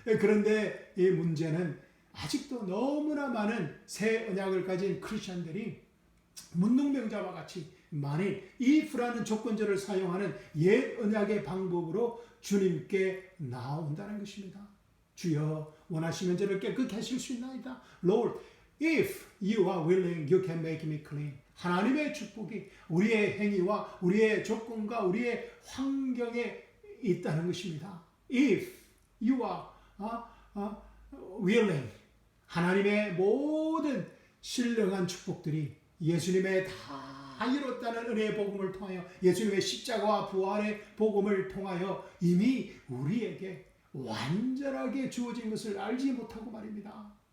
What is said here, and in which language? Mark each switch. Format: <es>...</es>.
<ko>그런데 이 문제는 아직도 너무나 많은 새 언약을 가진 크리스천들이 문둥병자와 같이 만일 if라는 조건절을 사용하는 옛 언약의 방법으로 주님께 나온다는 것입니다. 주여 원하시면 저를 깨끗게 하실 수 있나이다.</ko> <en>Lord, if you are willing, you can make me clean.</en> <ko>하나님의 축복이 우리의 행위와 우리의 조건과 우리의 환경에 있다는 것입니다.</ko> <en>If you are willing,</en> <ko>하나님의 모든 신령한 축복들이 예수님의 다 이뤘다는 은혜의 복음을 통하여 예수님의 십자가와 부활의 복음을 통하여 이미 우리에게 완전하게 주어진 것을 알지 못하고 말입니다.</ko>